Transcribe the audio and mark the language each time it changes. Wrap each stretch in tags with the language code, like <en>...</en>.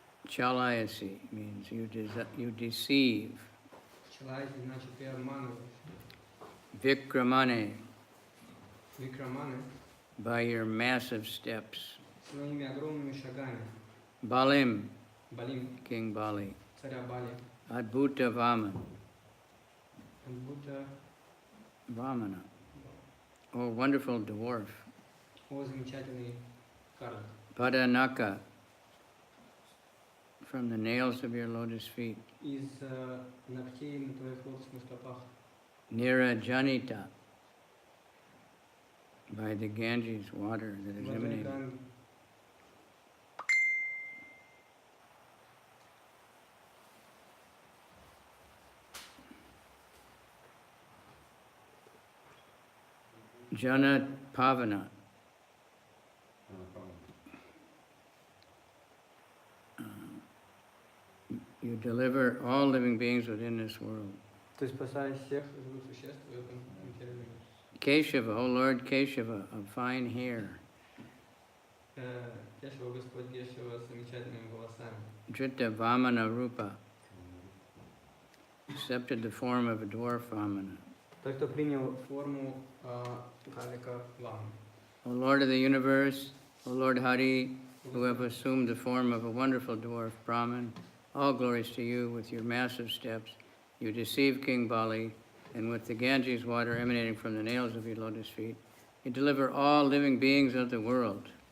<en>Chalayasi means you deceive.</en> <ru>Человек, значит, ты обманываешь.</ru> <sa>Vikramane, Викраманы</sa> <en>by your massive steps.</en> <ru>своими огромными шагами.</ru> <sa>Balim, Балим,</sa> <en>King Bali.</en> <ru>царя Бали,</ru> <sa>Adbhuta Vaman,</sa> <ru>как будто,</ru> <en>Vamana. Oh, wonderful dwarf.</en> <ru>о, замечательный карлик.</ru> <en>Padanaka, from the nails of your lotus feet.</en> <ru>Из ногтей на твоих лотосных стопах.</ru> <en>Nirajanita, by the Ganges water that is emanating.</en> <ru>Водой</ru> <en>Jana Pavana, you deliver all living beings within this world.</en> <ru>Ты спасаешь всех живых существ в этом материальном мире.</ru> <en>Keshava, O Lord Keshava, of fine hair.</en> <ru>Кешева, Господь Кешева с замечательными волосами.</ru> <en>Drita Vamana Rupa, accepted the form of a dwarf Vamana.</en> <ru>Тот, кто принял форму карлика Вамы.</ru> <en>O Lord of the universe, O Lord Hari, who have assumed the form of a wonderful dwarf Brahman, all glories to you with your massive steps. You deceive King Bali, and with the Ganges water emanating from the nails of your lotus feet, you deliver all living beings of the world.</en>